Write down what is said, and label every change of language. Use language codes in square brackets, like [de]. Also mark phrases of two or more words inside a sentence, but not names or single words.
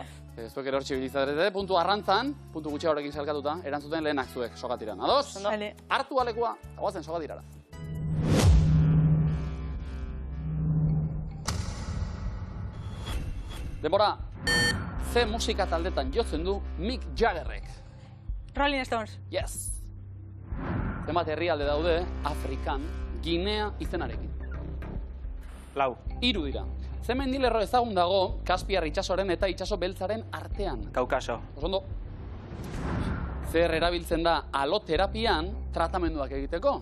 [eu] Zuek erortsi bilizarete, puntu arrantzan, puntu gutxi horrekin salkatuta, erantzuten lehenak zuek sokatiran. Ados? Vale. Hartu alekua, guazen sokatirara. Denbora, ze musika taldetan jotzen du Mick Jaggerrek? Rolling Stones. Yes! Zenbat herrialde daude, Afrikan, Ginea izenarekin. 4. 3 dira. Ze mendilerro ezagun dago, Kaspiar itsasoaren eta itsaso beltzaren artean. Kaukaso. Osondo. Zer erabiltzen da aloterapian tratamenduak egiteko?